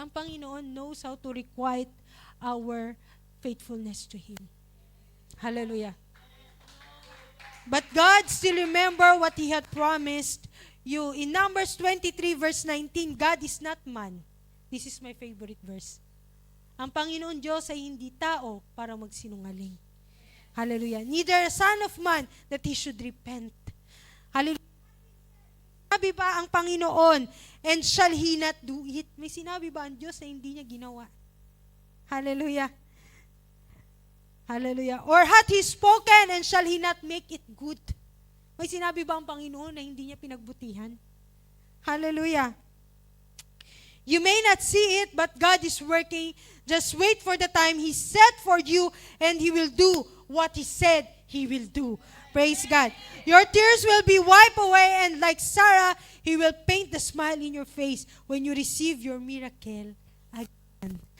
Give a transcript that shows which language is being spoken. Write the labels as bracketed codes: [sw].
[en] Ang Panginoon knows how to requite our faithfulness to Him. Hallelujah. But God still remember what He had promised you. In Numbers 23 verse 19, God is not man. This is my favorite verse. [tl] Ang Panginoon Diyos ay hindi tao para magsinungaling. Hallelujah. [en] Neither a son of man that He should repent. Hallelujah. [tl] Sinabi ba ang Panginoon, [en] and shall He not do it? [tl] May sinabi ba ang Diyos na hindi niya ginawa? Hallelujah. Hallelujah. [en] Or hath He spoken, and shall He not make it good? [tl] May sinabi ba ang Panginoon na hindi niya pinagbutihan? Hallelujah. [en] You may not see it, but God is working. Just wait for the time He set for you, and He will do what He said He will do. Praise God. Your tears will be wiped away, and like Sarah, He will paint the smile in your face when you receive your miracle again.